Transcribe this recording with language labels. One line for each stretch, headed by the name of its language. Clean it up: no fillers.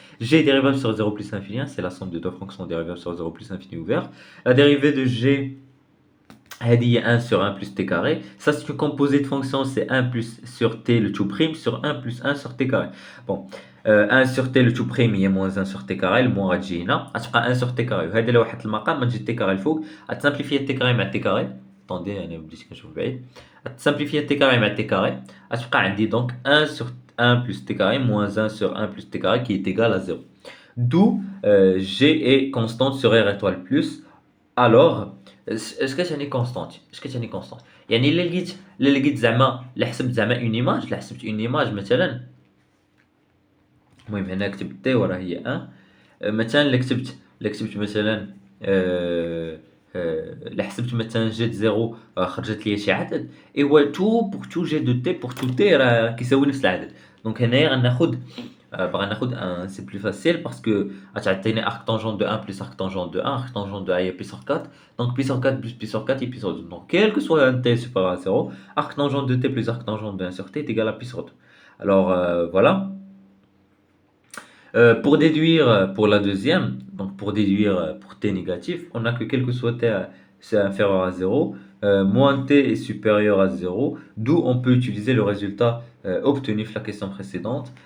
French: G est dérivable sur 0 plus infini, hein, c'est la somme de deux fonctions dérivables sur 0 plus infini ouvert. La dérivée de g هذه 1 sur 1 plus t carré. Ça, c'est une composée de fonctions, c'est 1 plus sur t le tout prime sur 1 plus 1 sur t carré. Bon, 1 sur t le tout prime هي moins 1 sur t carré, le moins غتجي هنا غتبقى 1 sur t carré.
Arabic: وهذا لو واحد المقام ما تجي t carré الفوق غتسامبليفي t carré مع t carré. Attendez, انا بديت كنشوف بعيد.
French: غتسامبليفي t carré مع t carré. غتبقى عندي donc 1 sur 1 plus t carré moins 1 sur 1 plus t carré qui est égal à 0. D'où g est constante sur r étoile plus.
Arabic: alors اش كتعني كونستانت اش كتعني كونستانت يعني الا لقيت زعما الا حسبت زعما اون ايماج الا حسبت اون ايماج مثلا المهم هنا كتبت تي وراه هي ان مثلا الا
French: كتبت مثلا آه، الا حسبت مثلا جات زيرو خرجت ليا شي عدد ايوا تو بوغ تو جي دو تي بوغ تو تي راه كيساوي نفس العدد دونك هنايا غناخد باغا ناخد ان سي بلو فاسيل باسكو غتعطيني arc tangent de 1 plus arc tangent de 1 arc tangent de 1 هي puissance 4 donc puissance 4 plus puissance 4 est puissance 2 donc quel que soit un t supérieur à 0 arc tangent de t plus arc tangent de 1 sur t est égal à puissance 2 alors voilà. Pour déduire pour la deuxième, donc pour déduire pour t négatif, on a que quel que soit t c'est inférieur à 0, moins t est supérieur à 0, d'où on peut utiliser le résultat obtenu de la question précédente.